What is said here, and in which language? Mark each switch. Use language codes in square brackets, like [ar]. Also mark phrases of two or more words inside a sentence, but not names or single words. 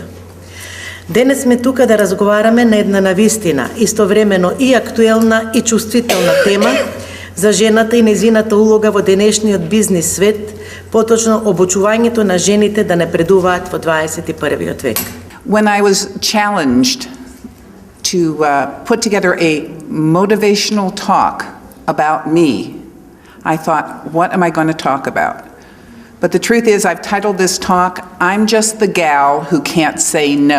[mk] Денес сме тука да разговараме на една навистина, истовремено и актуелна и чувствителна тема за жената и незината улога во денешниот бизнис свет, поточно обучувањето на жените да напредуваат во 21. век. [en] When I was challenged to put together a motivational talk about me, I thought, what am I going to talk about? But the truth is, I've titled this talk, I'm just the gal who can't say no.